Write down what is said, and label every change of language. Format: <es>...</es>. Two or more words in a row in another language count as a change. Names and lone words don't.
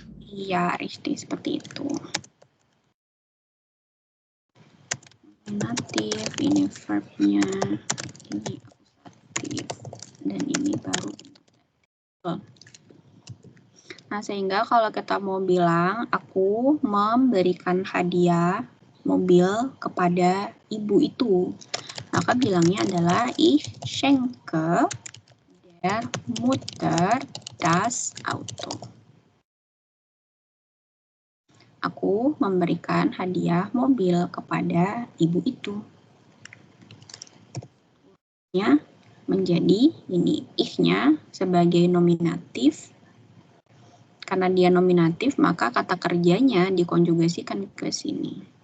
<id>Iya, richtig, seperti itu. Nominatif, ini verbnya, ini akusatif, dan ini baru. Betul. Nah, sehingga kalau kita mau bilang, aku memberikan hadiah mobil kepada ibu itu, maka bilangnya adalah</id> <de>ich schenke der Mutter das Auto.</de> <id>Aku memberikan hadiah mobil kepada ibu itu. Ya, menjadi ini ich-nya sebagai nominatif. Karena dia nominatif, maka kata kerjanya dikonjugasikan ke sini.</id>